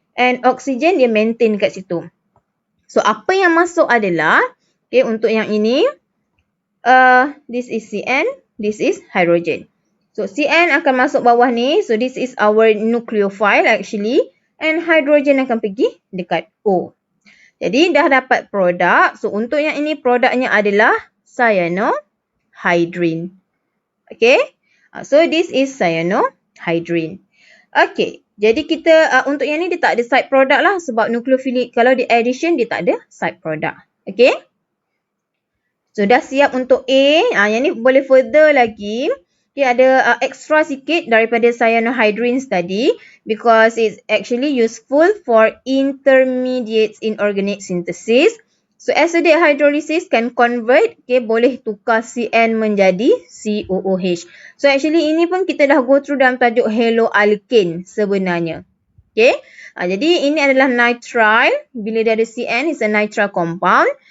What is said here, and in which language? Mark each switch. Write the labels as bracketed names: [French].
[Malay] And oxygen dia maintain kat situ. So apa yang masuk adalah, okay, untuk yang ini, [English] this is CN, this is hydrogen. [Malay] So CN akan masuk bawah ni. [English] So this is our nucleophile actually. [Malay] And hydrogen akan pergi dekat O. Jadi dah dapat produk. So untuk yang ini produknya adalah cyanohydrin. Okay. [English] So this is cyanohydrin. Okay. [Malay] Jadi kita untuk yang ni dia tak ada side product lah. Sebab nucleophilic kalau di addition dia tak ada side product. Okay. So dah siap untuk A. Yang ni boleh further lagi. Okay, ada extra sikit daripada cyanohydrins tadi. [English] Because it's actually useful for intermediates in organic synthesis. So acidic hydrolysis can convert. [Malay] Okay, boleh tukar CN menjadi COOH. So actually ini pun kita dah [English] go through [Malay] dalam tajuk haloalkane sebenarnya. Okay. Jadi ini adalah nitrile. Bila dia ada CN, [English] it's a nitrile compound.